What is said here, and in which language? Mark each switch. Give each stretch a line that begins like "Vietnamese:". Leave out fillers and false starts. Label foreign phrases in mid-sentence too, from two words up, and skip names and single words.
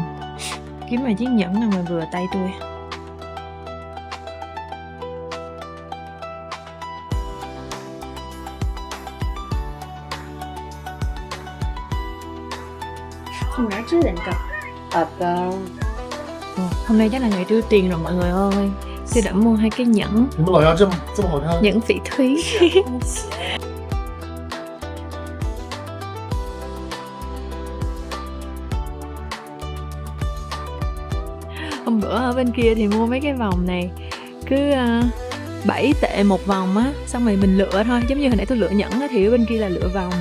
Vietnamese: Kiếm vài chiếc nhẫn nào mà vừa tay tôi. Hôm nay chắc là ngày trưa tiền rồi mọi người ơi. Tôi đã mua 2 cái nhẫn.
Chinese: 你们老家这么好看？
Vietnamese: Nhẫn phỉ thúy. Hôm bữa ở bên kia thì mua mấy cái vòng này cứ 7 tệ một vòng á, xong rồi mình lựa thôi, giống như hồi nãy tôi lựa nhẫn á, thì ở bên kia là lựa vòng.